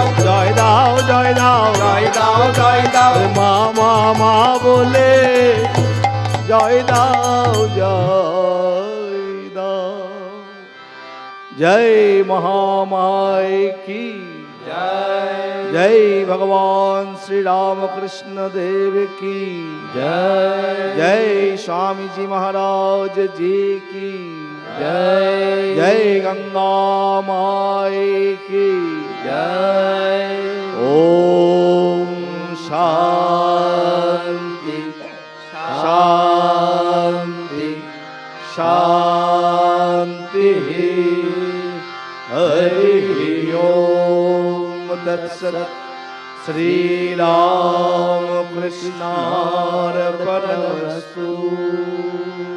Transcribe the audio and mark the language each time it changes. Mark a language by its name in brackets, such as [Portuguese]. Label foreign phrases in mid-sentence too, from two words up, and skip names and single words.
[Bangla] জয় দাও জয় দাও, জয় দাও জয় দাও, মা মা মা বলে জয় দাও জয় দাও, জয় মহামায় কি জয় [Hindi] जय भगवान श्री राम कृष्ण देव की [Bangla] জয় [Hindi] जय स्वामी जी महाराज जी की [Bangla] জয় [Hindi] जय गंगा माई की [Bangla] জয় [Sanskrit] ओम शांति शांति शांति हरि ओम तत्सत श्री राम कृष्णार्पणमस्तु।